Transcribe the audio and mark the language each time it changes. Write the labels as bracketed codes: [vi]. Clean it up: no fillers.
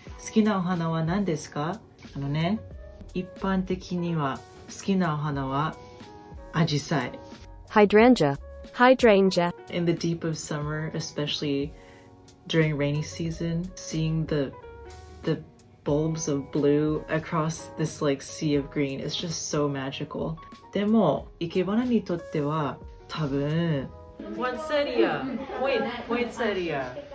[ja] 好きなお花は何ですか？一般的には好きなお花はアジサイ。 [en] Hydrangea. In the deep of summer, especially during rainy season, seeing the bulbs of blue across this like sea of green. It's just so magical. [ja] でも、生け花にとっては多分 poinsettia, poinsettia.